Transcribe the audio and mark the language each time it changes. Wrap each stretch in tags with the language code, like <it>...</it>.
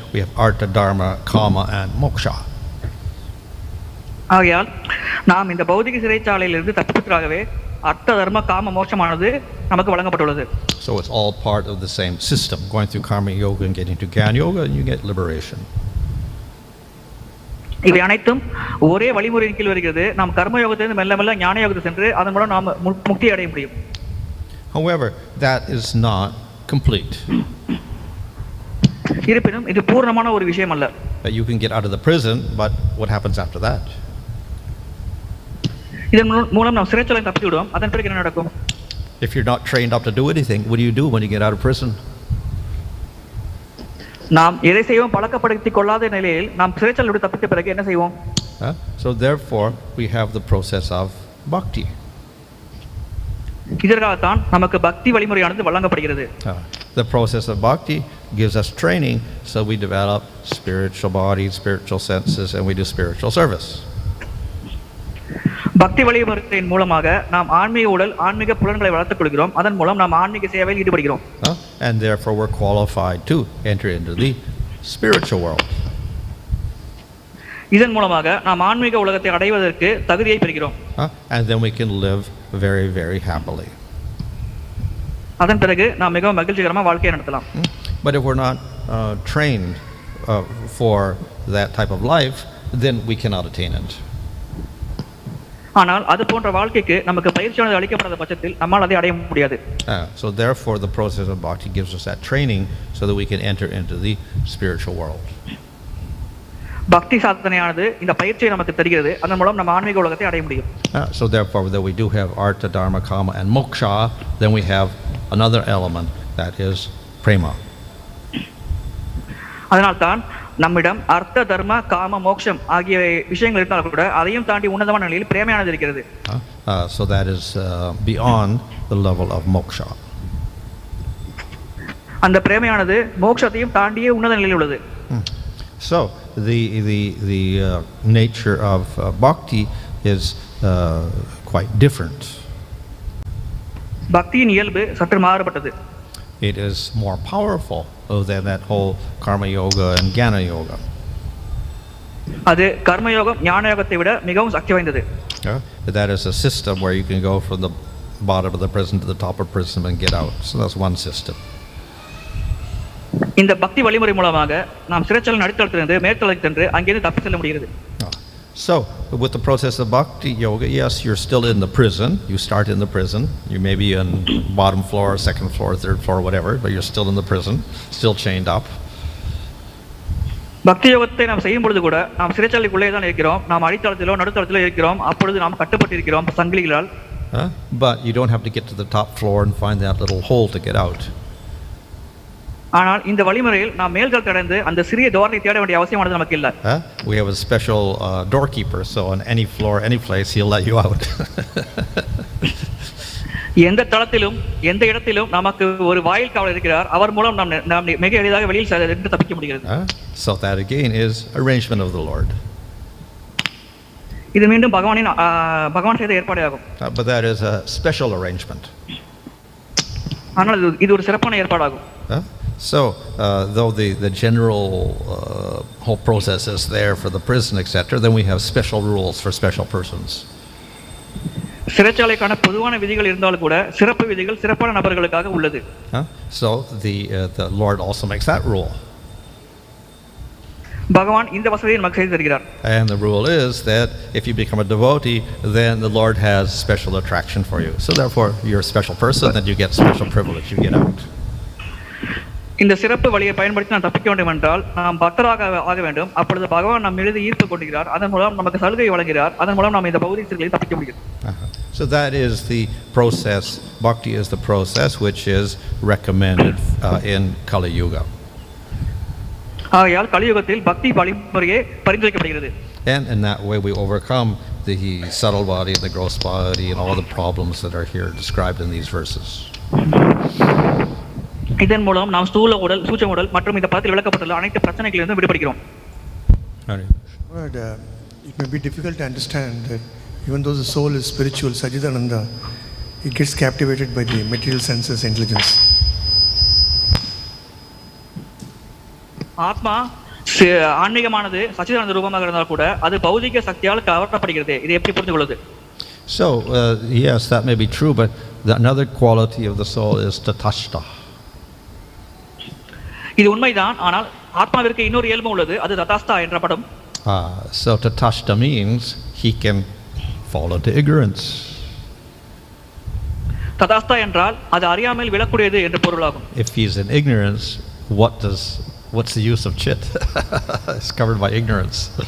<en>We have artha, dharma, kama, and moksha.</en> <ta>ஆகையால் நாம் இந்த பௌதிக சிறைச்சாலையிலிருந்து தப்பிப்பதற்காகவே அர்த்த தர்ம காம மோட்சமானது நமக்கு வழங்கப்பட்டுள்ளது.</ta> <en>So it's all part of the same system. Going through karma yoga and getting to Jnana yoga, and you get liberation.</en> <ta>இவை அனைத்தும் ஒரே வழிமுறையின் கீழ் வருகிறது. நாம் கர்ம யோகத்திலிருந்து மெல்ல மெல்ல ஞான யோகத்துக்கு சென்று அதன் மூலம் நாம் முக்தி அடைய முடியும்.</ta> <en>However, that is not complete.</en> <ta>இருப்பினும் இது பூர்ணமான ஒரு விஷயம் அல்ல.</ta> <en>You can get out of the prison, but what happens after that?</en> <ta>இதன் மூலம் நாம் சிறைச்சாலையில் தப்பி விடுவோம். அதன் பிறகு என்ன நடக்கும்?</ta> <en>If you're not trained up to do anything, what do you do when you get out of prison?</en> <ta>நாம் எதை செய்வோம் பழக்கப்படுத்திக் கொள்ளாத நிலையில் நாம் சிறைச்சாலையில் விட்டு தப்பித்த பிறகு என்ன செய்வோம்?</ta> <en>So therefore we have the process of bhakti.</en> <ta>இதற்காகத்தான் நமக்கு பக்தி வழிமுறையானது வழங்கப்படுகிறது.</ta> <en>The process of bhakti gives us training, so we develop spiritual body, spiritual senses, and we do spiritual service.</en> <ta>பக்தி வழிமுறையின் மூலமாக நாம் ஆன்மீக உடல், ஆன்மீக புலன்களை வளர்த்துக் கொள்கிறோம். அதன் மூலம் நாம் ஆன்மீக சேவையில் ஈடுபடுகிறோம்.</ta> <en>And therefore we're qualified to enter into the spiritual world.</en> <ta>இதன் மூலமாக நாம் ஆன்மீக உலகத்தை அடைவதற்கு தகுதியை பெறுகிறோம்.</ta> <en>And then we can live very, very happily.</en> <ta>அதன் பிறகு நாம் மிகவும் மகிழ்ச்சிகரமாக வாழ்க்கையை நடத்தலாம்.</ta> <en>But if we're not trained for that type of life, then we cannot attain it.</en> <ta>ஆனால் அது போன்ற வாழ்க்கைக்கு நமக்கு பயிற்சியானது அளிக்கப்படாத பட்சத்தில் நம்மால் அதை அடைய முடியாது.</ta> <en>So therefore the process of bhakti gives us that training so that we can enter into the spiritual world.</en> <ta>பக்தி சாதனையானது இந்த பயிற்சியை நமக்கு தருகிறது. அதன் மூலம் நம்ம ஆன்மீக உலகத்தை அடைய முடியும்.</ta> <en>So therefore that we do have artha, dharma, kama, and moksha, then we have another element, that is prema.</en> <ta>அதனால்தான் நம்மிடம் அர்த்த தர்ம காம மோக்ஷம் ஆகிய விஷயங்கள் இருந்தாலும் கூட அதையும் தாண்டி உன்னதமான நிலையில் பிரேமையானது இருக்கிறது.</ta> <en>So that is beyond the level of moksha.</en> <ta>அந்த பிரேமையானது மோக்ஷத்தையும் தாண்டியே உன்னத நிலையில் உள்ளது.</ta> <en>So the nature of bhakti is quite different.</en> <ta>பக்தியின் இயல்பு சற்று மாறுபட்டது.</ta> <en>It is more powerful than that whole karma yoga and jnana yoga.</en> <ta>அது கர்ம யோகம் ஞான யோகத்தை விட மிகவும் சக்தி வாய்ந்தது.</ta> <en>That is a system where you can go from the bottom of the prison to the top of prison and get out. So that's one system.</en> <ta>இந்த பக்தி வழிமுறை மூலமாக நாம் சிறைச்சாலை நடுத்தளத்திலிருந்து மேற்தளத்துக்கு சென்று அங்கிருந்து தப்பி செல்ல முடிகிறது.</ta> <en>So with the process of bhakti yoga, yes, you're still in the prison. You start in the prison. You may be on bottom floor, second floor, third floor, whatever, but you're still in the prison, still chained up.</en> <ta>பக்தி யோகத்தை நாம் செய்யும் பொழுது கூட நாம் சிறைச்சாலைக்குள்ளே தான் இருக்கிறோம். நாம் அடித்தளத்திலோ நடுத்தளத்திலோ இருக்கிறோம். அப்பொழுது நாம் கட்டப்பட்டு இருக்கிறோம் சங்கிலிகளால்.</ta> <en>But you don't have to get to the top floor and find that little hole to get out.</en> <ta>ஆனால் இந்த வழிமுறையில் நாம் மேல்தளத்தை அடைந்து அந்த சிறிய டோரை தேட வேண்டிய அவசியமானது நமக்கு இல்லை.</ta> <en>We have a special doorkeeper, so on any floor, any place, he'll let you out.</en> <ta>எந்த தளத்திலும் எந்த இடத்திலும் நமக்கு ஒரு வாயில் காவலர் இருக்கிறார். அவர் மூலம் நாம் மிக எளிதாக வெளியில் சென்று தப்பிக்க முடிகிறது.</ta> <en>So that again is arrangement of the Lord.</en> <ta>இது மீண்டும் பகவான் செய்த ஏற்பாடு ஆகும்.</ta> <en>But that is a special arrangement.</en> <ta>ஆனால் இது ஒரு சிறப்பான ஏற்பாடாகும்.</ta> <en>So though the general whole process is there for the prison, etc., then we have special rules for special persons.</en> <ta>சிறைச்சாலைக்கான பொதுவான விதிகள் இருந்தாலும் கூட சிறப்பு விதிகள் சிறப்பான நபர்களுக்காக உள்ளது.</ta> <en>So the Lord also makes that rule.</en> <ta>பகவான் இந்த வசதியை நமக்கு செய்து தருகிறார்.</ta> <en>And the rule is that if you become a devotee, then the Lord has special attraction for you. So therefore you're a special person, then you get special privilege, you get out.</en> <ta>இந்த சிறப்பு வழியை பயன்படுத்தி நாம் தப்பிக்க வேண்டும் என்றால் நாம் பக்தராக ஆக வேண்டும். அப்பொழுது பகவான் நம் மீது ஈர்ப்பு கொள்கிறார். அதன் மூலம் நமக்கு சலுகை வழங்குகிறார். அதன் மூலம் நாம் இந்த பௌதிக சிறையில் தப்பிக்க முடியும்.</ta> <en>So that is the process. Bhakti is the process which is recommended in Kali Yuga.</en> <ta>ஆகையால் கலியுகத்தில் பக்தி வழிமுறையே பரிந்துரைக்கப்படுகிறது.</ta> <en>And in that way we overcome the subtle body and the gross body and all the problems that are here described in these verses.</en> <ta>இதன் மூலம் நாம் ஸ்தூல உடல், சூட்சும உடல் மற்றும் இந்த பதத்தில் விளக்கப்பட்டுள்ள அனைத்து பிரச்சனைகளிலிருந்து விடுபடுகிறோம்.</ta> <en>But it may be difficult to understand that even though the soul is spiritual, Sachidananda, it gets captivated by the material senses, intelligence.</en> <ta>ஆத்மா ஆன்மீகமானது சச்சிதானந்த ரூபமாக இருந்தால் கூட அது பௌதிக சக்தியால் கவரப்படுகிறது. இதை எப்படி புரிந்து கொள்வது?</ta> <en>So yes, that may be true, but another quality of the soul is tatashta.</en> <ta>இது உண்மைதான், ஆனால் ஆத்மாவிற்கு இன்னொரு இயல்பு உள்ளது, அது ததாஸ்தா என்றப்படும்.</ta> <en>So tatashta means he can fall into ignorance.</en> <ta>ததாஸ்தா என்றால் அது அறியாமல் விழக்கூடியது என்று பொருளாகும்.</ta> <en>If he is in ignorance, what's the use of chit? It's covered by ignorance.</en>